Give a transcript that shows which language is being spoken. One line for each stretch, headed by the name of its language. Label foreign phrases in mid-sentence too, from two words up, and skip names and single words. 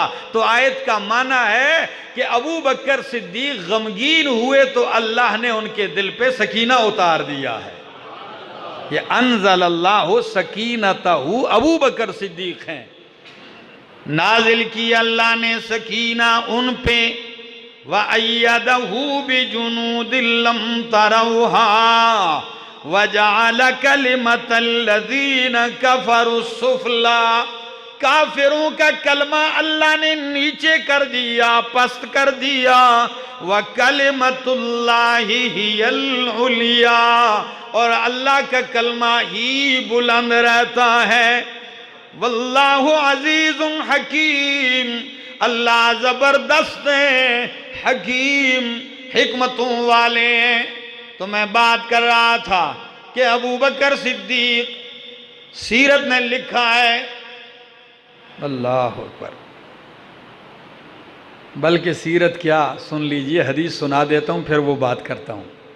Urdu: تو آیت کا معنی ہے کہ ابو بکر صدیق غمگین ہوئے تو اللہ نے ان کے دل پہ سکینہ اتار دیا ہے. یہ
Arabic: أنزل الله سكينته,
Urdu: ابو بکر صدیق ہیں، نازل کی اللہ نے سکینہ ان پہ,
Arabic: وأيده بجنود لم تروها وجعل كلمة الذين كفروا السفلى,
Urdu: کافروں کا کلمہ اللہ نے نیچے کر دیا، پست کر دیا.
Arabic: وكلمة الله هي العليا,
Urdu: اور اللہ کا کلمہ ہی بلند رہتا ہے.
Arabic: والله عزيز حكيم,
Urdu: اللہ زبردست ہے، حکیم حکمتوں والے ہیں. تو میں بات کر رہا تھا کہ ابو بکر صدیق، سیرت نے لکھا ہے,
Arabic: الله أكبر,
Urdu: بلکہ سیرت کیا، سن لیجیے، حدیث سنا دیتا ہوں پھر وہ بات کرتا ہوں.